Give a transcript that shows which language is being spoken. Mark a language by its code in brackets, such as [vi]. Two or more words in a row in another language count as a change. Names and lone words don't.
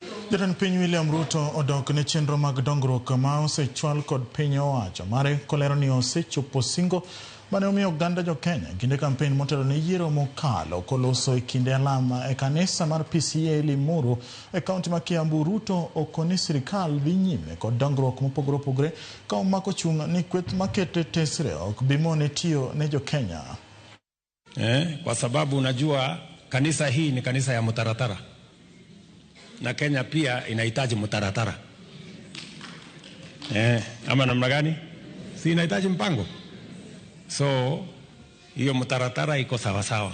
[luo] Jatend piny William Ruto odok ne chenro mag dongruok ma osechwal kod piny owacho mare kolero ni osechopo singo mane omiyo oganda jo Kenya kinde kampen motelo ne yiero mokalo koloso e kinde alama e kanisa mar PCEA Limuru e kaunti ma Kiambu. Ruto okoni sirikal dhi nyime kod dongruok mopogore opogore ka omako chung' ni kweth makete tesre ok bimone tiyo ne jo Kenya. [sw] Kwa sababu unajua kanisa hii ni kanisa ya mutaratara. Na Kenya pia inahitaji mutaratara. Ama namna gani? Si inahitaji mpango. So hiyo mutaratara iko sawa sawa.